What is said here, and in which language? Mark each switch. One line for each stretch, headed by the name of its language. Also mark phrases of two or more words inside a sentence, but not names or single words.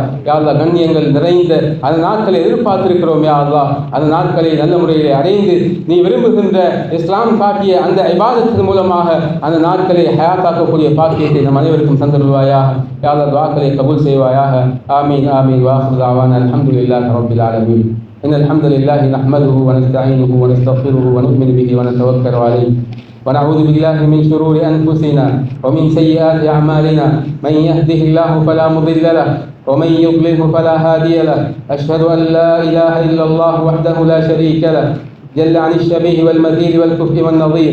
Arabic: يا الله,
Tamil: கண்ணியங்கள் நிறைந்த அந்த நாட்களை எதிர்பார்த்திருக்கிறோம்.
Arabic: يا الله,
Tamil: அந்த நாட்களை நல்ல முறையிலே அடைந்து நீ விரும்புகின்ற இஸ்லாம் காட்டிய அந்த இபாதத்தின் மூலமாக அந்த நாட்களை ஹயாத்தாக்கக்கூடிய பாக்கியத்தை நம் அனைவருக்கும் தந்தருள்வாயாக.
Arabic: يا الله,
Tamil: துஆக்களை கபூல் செய்வாயாக.
Arabic: آمين آمين. وآخر دعوانا الحمد لله رب العالمين. إن الحمد لله نحمده ونستعينه ونستغفره ونؤمن به ونتوكل عليه ونعوذ بالله من شرور أنفسنا ومن سيئات أعمالنا. من يهده الله فلا مضل له ومن يضلله فلا هادي له. أشهد أن لا إله إلا الله وحده لا شريك له جل عن الشبيه والمثيل والكفء والنظير.